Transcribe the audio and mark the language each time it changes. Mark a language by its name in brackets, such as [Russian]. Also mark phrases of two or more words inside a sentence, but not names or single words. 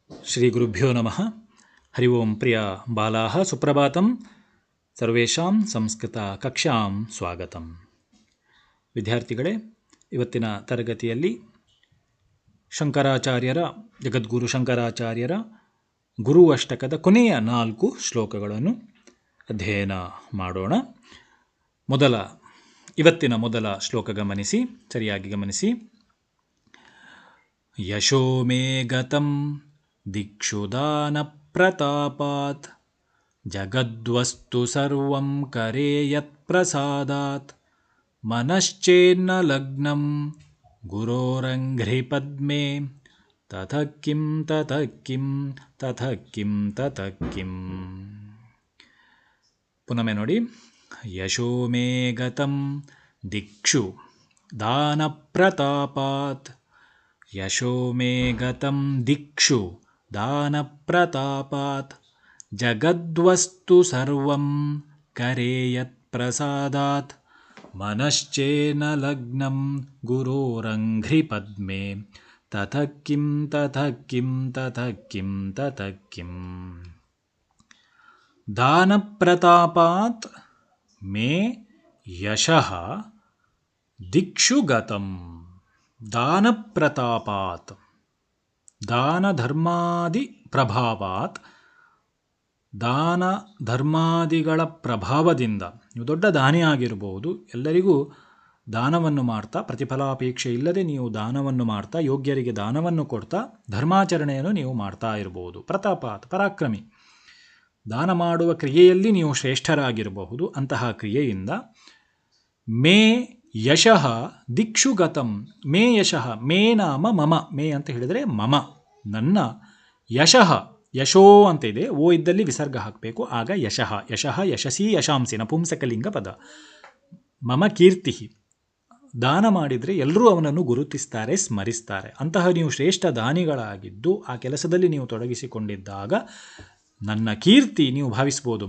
[Sanskrit] ಶ್ರೀಗುರುಭ್ಯೋ ನಮಃ. ಹರಿ ಓಂ. ಪ್ರಿಯ ಬಾಲಾಃ ಸುಪ್ರಭಾತಂ. ಸರ್ವೇಷಾಂ ಸಂಸ್ಕೃತ ಕಕ್ಷಾಂ ಸ್ವಾಗತಂ. [Kannada] ವಿದ್ಯಾರ್ಥಿಗಳೇ, ಇವತ್ತಿನ ತರಗತಿಯಲ್ಲಿ ಜಗದ್ಗುರು ಶಂಕರಾಚಾರ್ಯರ ಗುರು ಅಷ್ಟಕದ ಕೊನೆಯ 4 ಶ್ಲೋಕಗಳನ್ನು ಅಧ್ಯಯನ ಮಾಡೋಣ. ಇವತ್ತಿನ ಮೊದಲ ಶ್ಲೋಕ ಸರಿಯಾಗಿ ಗಮನಿಸಿ. [Sanskrit] ಯಶೋ ಮೇ ಗತಂ ದಿಕ್ಷು ದಾನ ಪ್ರತಾಪಾತ್ ಜಗದ್ವಸ್ತು ಸರ್ವಂ ಕರೆ ಯತ್ ಪ್ರಸಾದಾತ್ ಮನಶ್ಚೇನ್ನ ಲಗ್ನಂ ಗುರೋರಂಘ್ರಿ ಪದ್ಮೆ ತತಃ ಕಿಂ ತತಃ ಕಿಂ ತತಃ ಕಿಂ ತತಃ ಕಿಂ. [Kannada] ಪುನಃ ನೋಡಿ. [Sanskrit] ಯಶೋ ಮೇ ಗತಂ ದಿಕ್ಷು ದಾನ ಪ್ರತಾಪಾತ್ ಯಶೋ ಮೇ ಗತಂ ದಿಕ್ಷು ದಾನ ಪ್ರತಾಪಾತ್ ಜಗದ್ವಸ್ತು ಸರ್ವಂ ಕರೆ ಯತ್ ಪ್ರಸಾದಾತ್ ಮನಶ್ಚೇನ ಲಗ್ನಂ ಗುರೋರಂಘ್ರಿ ಪದ್ಮೆ ತತಃ ಕಿಂ ತತಃ ಕಿಂ ತತಃ ಕಿಂ ತತಃ ಕಿಂ. ದಾನ ಪ್ರತಾಪಾತ್ ಮೇ ಯಶಃ ದಿಕ್ಷು ಗತಂ. ದಾನ ಪ್ರತಾಪಾತ್, ದಾನ ಧರ್ಮಾದಿ ಪ್ರಭಾವಾತ್, [Kannada] ದಾನ ಧರ್ಮಾದಿಗಳ ಪ್ರಭಾವದಿಂದ ನೀವು ದೊಡ್ಡ ದಾನಿ ಆಗಿರಬಹುದು. ಎಲ್ಲರಿಗೂ ದಾನವನ್ನು ಮಾಡ್ತಾ, ಪ್ರತಿಫಲಾಪೇಕ್ಷೆ ಇಲ್ಲದೆ ನೀವು ದಾನವನ್ನು ಮಾಡ್ತಾ, ಯೋಗ್ಯರಿಗೆ ದಾನವನ್ನು ಕೊಡ್ತಾ ಧರ್ಮಾಚರಣೆಯನ್ನು ನೀವು ಮಾಡ್ತಾ ಇರಬಹುದು. ಪ್ರತಾಪಾತ್, ಪರಾಕ್ರಮಿ. ದಾನ ಮಾಡುವ ಕ್ರಿಯೆಯಲ್ಲಿ ನೀವು ಶ್ರೇಷ್ಠರಾಗಿರಬಹುದು. ಅಂತಹ ಕ್ರಿಯೆಯಿಂದ [Sanskrit] ಮೇ ಯಶಃ ದಿಕ್ಷು ಗತಂ. ಮೇ ಯಶಃ, ಮೇ ನಾಮ ಮಮ. ಮೇ [Kannada] ಅಂತ ಹೇಳಿದರೆ [Sanskrit] ಮಮ, ನನ್ನ. [Kannada] ಯಶಃ, ಯಶೋ ಅಂತ ಇದೆ, ಓ ಇದ್ದಲ್ಲಿ ವಿಸರ್ಗ ಹಾಕಬೇಕು, ಆಗ ಯಶಃ. [Sanskrit] ಯಶಃ ಯಶಸಿ ಯಶಾಂಸಿ, ನಪುಂಸಕಲಿಂಗ ಪದ. ಮಮ ಕೀರ್ತಿ. [Kannada] ದಾನ ಮಾಡಿದರೆ ಎಲ್ಲರೂ ಅವನನ್ನು ಗುರುತಿಸ್ತಾರೆ, ಸ್ಮರಿಸ್ತಾರೆ. ಅಂತಹ ನೀವು ಶ್ರೇಷ್ಠ ದಾನಿಗಳಾಗಿದ್ದು ಆ ಕೆಲಸದಲ್ಲಿ ನೀವು ತೊಡಗಿಸಿಕೊಂಡಿದ್ದಾಗ ನನ್ನ ಕೀರ್ತಿ ನೀವು ಭಾವಿಸ್ಬೋದು.